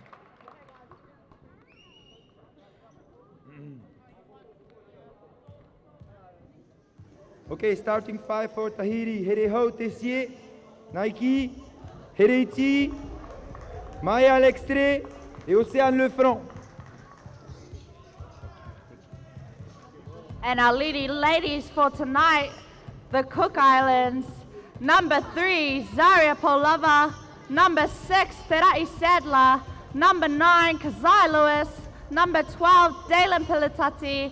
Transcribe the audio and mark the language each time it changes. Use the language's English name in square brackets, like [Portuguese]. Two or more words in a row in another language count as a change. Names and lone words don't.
[English] Okay, starting 5 for Tahiti. [French] Hereho Tessie, Nike, Hereti, Maya à l'extrait et Océane Lefranc. [English] And our leading ladies for tonight, the Cook Islands, Number 3, Zaria Polava. Number 6, Terai Sadler. Number 9, Kazai Lewis. Number 12, Dalen Pilitati.